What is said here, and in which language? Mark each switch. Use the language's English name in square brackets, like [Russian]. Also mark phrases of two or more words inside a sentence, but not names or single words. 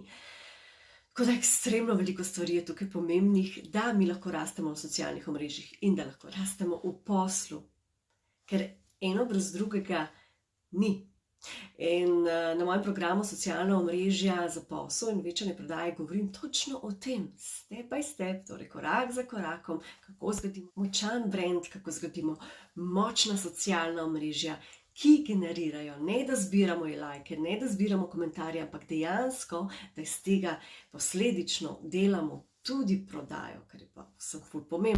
[Slovenian] Tako da ekstremno veliko stvari je tukaj pomembnih, da mi lahko rastemo v socialnih omrežjih in da lahko rastemo v poslu. Ker eno brez drugega ni. In na mojem programu Socialna omrežja za posel in večanje prodaje govorim točno o tem, [English] step by step, [Slovenian] torej korak za korakom, kako zgradimo močan brand, kako zgradimo močna socialna omrežja, ki generirajo, ne da zbiramo lajke, ne da zbiramo komentarje, ampak dejansko, da iz tega posledično delamo tudi prodajo, kar je pa vsem ful pomembno.